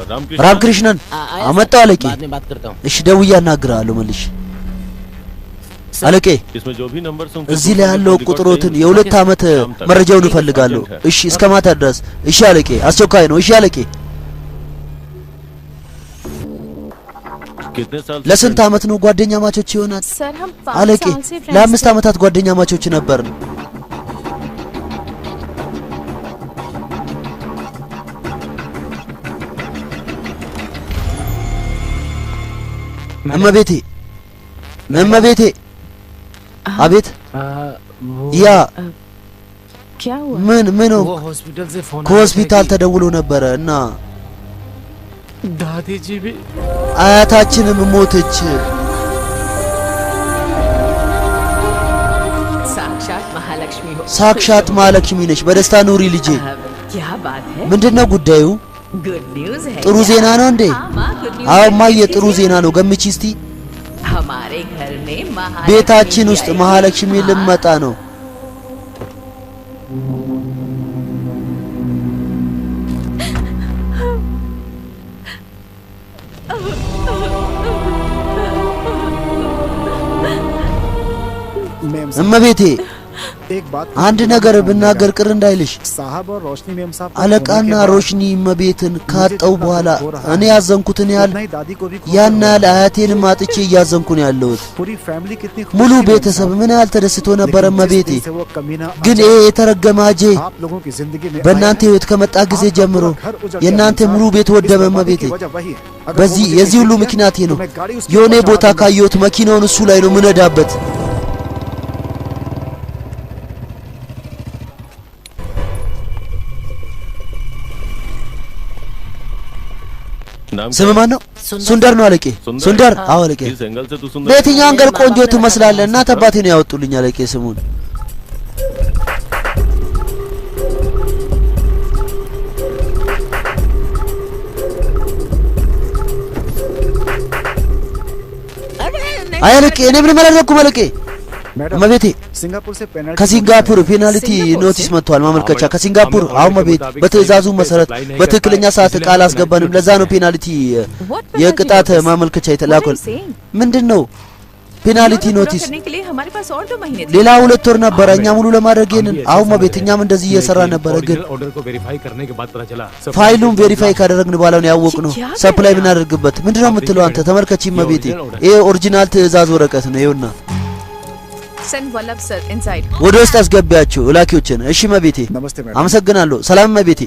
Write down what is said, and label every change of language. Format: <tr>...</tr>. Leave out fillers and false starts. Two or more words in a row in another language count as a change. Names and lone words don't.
<am>रामकृष्णन አመጣው አለቄ።</am> <hi>बाद में बात करता हूँ.</hi> <am>እሺ ደውዬ አናግርሃለሁ መልሽ። አለቄ</am> <hi>इसमें जो भी नंबर्स होंगे</hi> <am>እዚህ ላይ ያለው ቁጥሮትን የሁለት ዓመት መረጃውን እፈልጋለሁ። እሺ እስከ ማታ ድረስ። እሺ አለቄ አስቸኳይ ነው። እሺ አለቄ</am> <hi>कितने साल</hi> <am>ለስንት ዓመት ነው ጓደኛ ማቾች ይሆናል?</am> <hi>सर हम 5</hi> <am>አለቄ</am> <hi>साल से फ्रेंड्स</hi> <am>ለአምስት ዓመታት ጓደኛ ማቾች ነበርን። እመቤቴ እመቤቴ አቤት ያ</am> <hi>क्या हुआ?</hi> <am>ምን ነው</am> <hi>वो हॉस्पिटल से फोन</hi> <am>ከሆስፒታል ተደውሎ ነበረ እና</am> <hi>दादी जी भी</hi> <am>አያታችንም ሞተች።</am> <hi>साक्षात महालक्ष्मी हो।</hi> <am>ሳክሻት ማለክሽሚ ነሽ። በደስታ ኑሪ ልጄ።</am> <hi>क्या बात है?</hi> <am>ምንድነው ጉዳዩ?</am> <en>good news है।</en> <am>ጥሩ ዜና ነው እንዴ?</am> <hi>हाँ माँ,</hi> <en>good news</en> <am>አዎ</am> <hi>है।</hi> <am>ማየ ጥሩ ዜና ነው። ገምቺ እስቲ።</am> <hi>हमारे घर में महालक्ष्मी</hi> <am>ቤታችን ውስጥ</am> <hi>आएगी।</hi> <am>መሃለክሽሚ</am> <hi>हाँ,</hi> <am>ልመጣ ነው።</am> <hi>मैम</hi> <am>እመቤቴ</am> <hi>एक बात</hi> <am>አንድ ነገር ብናገር ቅር እንዳይልሽ።</am> <hi>साहब और रोशनी मैम साहब</hi> <am>አለቃና ሮሽኒ እመቤትን ካጣው በኋላ እኔ ያዘንኩትን ያህል</am> <hi>नहीं दादी को भी</hi> <am>ያን ያህል አያቴንም አጥቼ እያዘንኩ ነው ያለሁት።</am> <hi>पूरी फैमिली कितनी खुश</hi> <am>ሙሉ</am> <hi>थी मैम</hi> <am>ቤተሰብ</am> <hi>साहब।</hi> <am>ምን ያህል ተደስቶ ነበር</am> <hi>लेकिन जिस</hi> <am>እመቤቴ።</am> <hi>दिन से वो कमीना</hi> <am>ግን ይሄ የተረገመ አጄ</am> <hi>आप लोगों की जिंदगी में</hi> <am>በእናንተ</am> <hi>आया,</hi> <am>ህይወት ከመጣ ጊዜ</am> <hi>आपका</hi> <am>ጀምሮ</am> <hi>पूरा घर उजड़ गया</hi> <am>የእናንተ</am> <hi>मैम</hi> <am>ሙሉ</am> <hi>साहब।</hi> <am>ቤት</am> <hi>इस</hi> <am>ወደመ</am> <hi>बर्बादी</hi> <am>እመቤቴ።</am> <hi>की वजह वही है। अगर</hi> <am>በዚህ</am> <hi>वो मुझे</hi> <am>የዚህ ሁሉ</am> <hi>किसी</hi> <am>ምክንያት</am> <hi>दिया,</hi> <am>ነው።</am> <hi>तो मैं गाड़ी उसके</hi> <am>የሆነ</am> <hi>ऊपर</hi> <am>ቦታ</am> <hi>चढ़ा दूंगा।</hi> <am>ካየሁት መኪናውን እሱ ላይ ነው ምነዳበት።</am> <hi>नाम</hi> <am>ስም ማን ነው? ሱንደር ነው አለቄ። ሱንደር አዎ አለቄ።</am> <hi>इस एंगल से तू सुंदर</hi> <am>በየትኛው አንገል ቆንጆ ትመስላለህ? እናት አባቴ ነው ያወጡልኝ አለቄ ስሙን። አይ አለቄ እኔ ምን መረረኩ አለቄ።</am> <hi>मैडम</hi> <am>እመቤቴ</am> <hi>सिंगापुर से पेनल्टी</hi> <am>ከሲንጋፖር</am> <en>penalty notice</en> <am>መጥቷል ማመልከቻ ከሲንጋፖር። አሁን መቤት በትዕዛዙ መሰረት በትክክለኛ ሰዓት ቃል አስገባንም። ለዛ ነው ፔናልቲ የቅጣት ማመልከቻ የተላከው። ምንድነው</am> <en>penalty notice?</en> <hi>करने के लिए हमारे पास और 2 महीने थे।</hi> <am>ሌላ 2 ወር ነበረ እኛ ሙሉ ለማድረግ ይሄንን። አሁን መቤት እኛም እንደዚህ እየሰራ ነበረ፣ ግን</am> <hi>ऑर्डर को वेरीफाई करने के बाद पता चला</hi> <am>ፋይሉን ቬሪፋይ ካደረግን በኋላ ነው ያወቅነው ሰፕላይ የምናደርግበት። ምንድነው የምትለው አንተ? ተመልከቺ መቤቴ፣ ይሄ ኦሪጂናል ትዕዛዝ ወረቀት ነው። ይኸውና</am> <en>Send Vallabh sir inside.</en> <am>ወደ ውስጥ አስገቢያቸው እላኪዎችን። እሺ መቤቴ</am> <hi>नमस्ते मैडम</hi> <am>አመሰግናለሁ። ሰላም መቤቴ።</am>